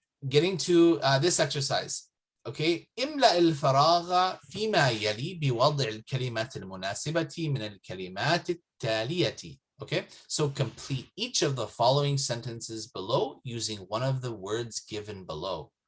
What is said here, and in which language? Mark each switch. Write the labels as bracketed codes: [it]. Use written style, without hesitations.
[en] Getting to this exercise. Okay. [ar] املأ الفراغ فيما يلي بوضع الكلمات المناسبة من الكلمات التالية. [en] Okay, so complete each of the following sentences below using one of the words given below.